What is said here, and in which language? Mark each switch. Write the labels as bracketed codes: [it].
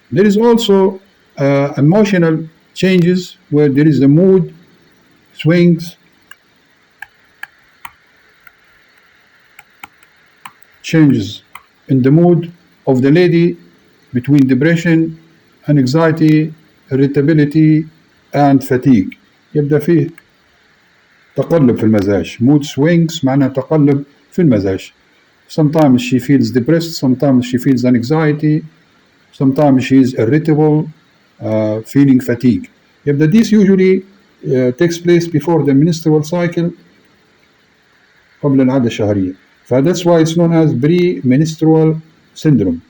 [en] There is also emotional changes where there is a mood swings, changes in the mood of the lady between depression and anxiety, irritability and fatigue. [ar] يبدأ فيه تقلب في المزاج. [en] Mood swings [ar] معناها تقلب في المزاج. [en] Sometimes she feels depressed, sometimes she feels anxiety, sometimes she is irritable, feeling fatigue. [ar] يبدأ [en] this usually takes place before the menstrual cycle [ar] قبل العادة الشهرية. [en] That's why it's known as premenstrual syndrome.